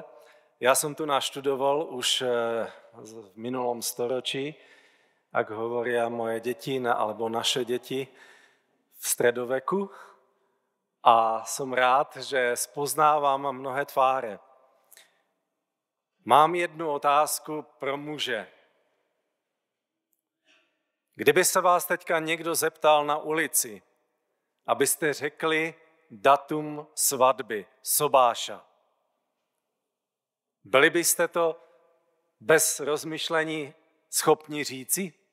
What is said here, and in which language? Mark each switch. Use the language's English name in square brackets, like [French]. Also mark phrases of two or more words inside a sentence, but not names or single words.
[Slovak] Ja som tu naštudoval už v minulom storočí, ak hovoria moje deti alebo naše deti v stredoveku. A som rád, že spoznávam mnohé tváre. [Czech] Mám jednu otázku pro muže. Kdyby se vás teďka někdo zeptal na ulici, abyste řekli datum svatby sobáša, byli byste to bez rozmyšlení schopni říci?